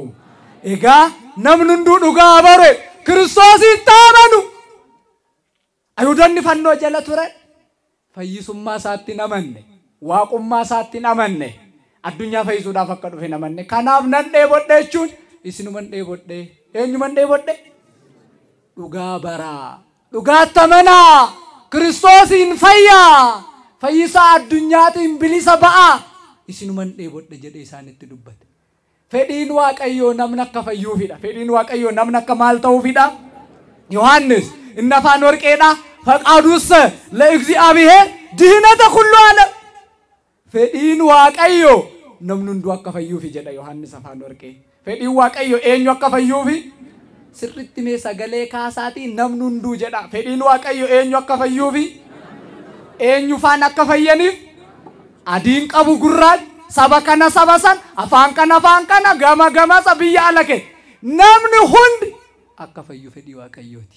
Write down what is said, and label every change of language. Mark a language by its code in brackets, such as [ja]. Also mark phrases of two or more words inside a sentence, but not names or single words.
[om] Egaa namni hunduu dhugaa bare Kiristoositti amanu ayhuudonni fannoo jala turan fayyisummaa isaatti namanne waaqummaa isaatti namanne addunyaa fayyisuudhaaf akka dhufe namanne kanaaf nan dheebodhe jechuun isinuman dheebodhe eenyuman dheebodhe dhugaa baraa dhugaatti amanaa Kiristoosiin fayyaa fayyisaa addunyaatiin bilisa ba'a isinuman dheebodhe jedhe isaanitti dubbate. Fedhiin waaqayyoo namni akka fayyuufidha. Fedhiin waaqayyoo namni akka maal ta'uufidha? Yohaannis inni afaan warqeedha [gez] ፈቃዱስ ለእግዚአብሔር ድህነተ ኩሉ ዓለም [om] fedhiin waaqayyo namni hunduu akka fayyuuf jedha Yohaannis afaan warqee fedhiin waaqayyo eenyu akka fayyuuf sirriitti mee sagalee kaasaatiin namni hunduu jedha fedhiin waaqayyo eenyu akka fayyuuf eenyu faan akka fayyaniif adiin qabu gurraacha saba kana saba san afaan kana gama biyya alake namni hundi akka fayyu fedhii waaqayyooti.